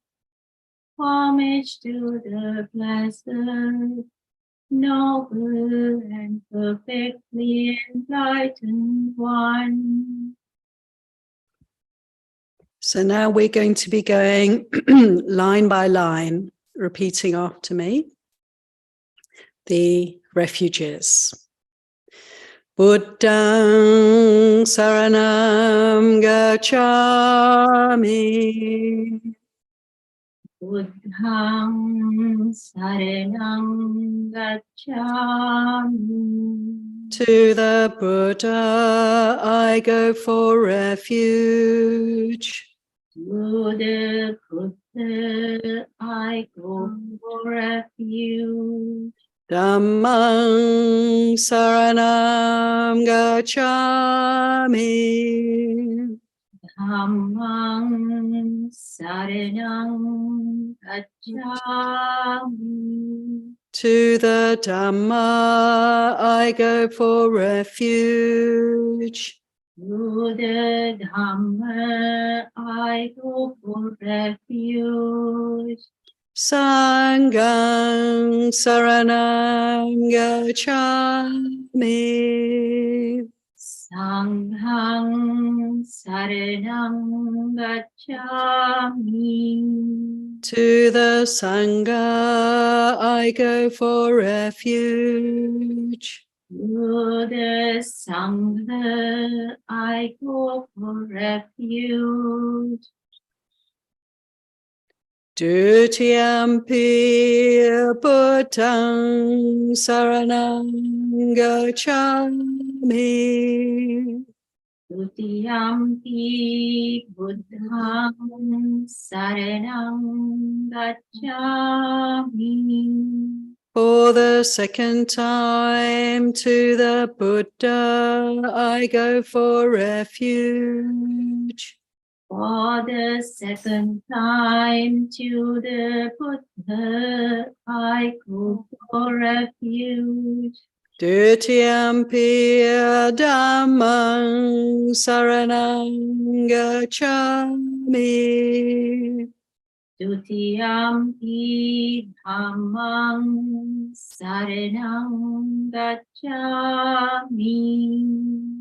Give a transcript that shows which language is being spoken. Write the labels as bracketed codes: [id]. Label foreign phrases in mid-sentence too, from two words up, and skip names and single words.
[en] Homage to the blessed, noble, and perfectly enlightened one. So now we're going to be going line by line, repeating after me the refuges. [pi] Buddhang saranam gacchami. Buddhang saranam gacchami. [en] To the Buddha I go for refuge. To the Buddha I go for refuge. [pi] Dhammang saranam gacchami. Dhammang saranam gacchami. [en] To the Dhamma I go for refuge. To the Dhamma I go for refuge. [pi] Sanghang saranam gacchami. Sanghang saranam gacchami. [en] To the Sangha I go for refuge. To the Sangha I go for refuge. [pi] Dutiyampi Buddhang saranam gacchami. Dutiyampi Buddhang saranam gacchami. [en] For the second time to the Buddha I go for refuge. For the second time to the Buddha I go for refuge. [pi] Dutiyampi dhammang saranang gacchami. Dutiyampi dhammang saranang gacchami.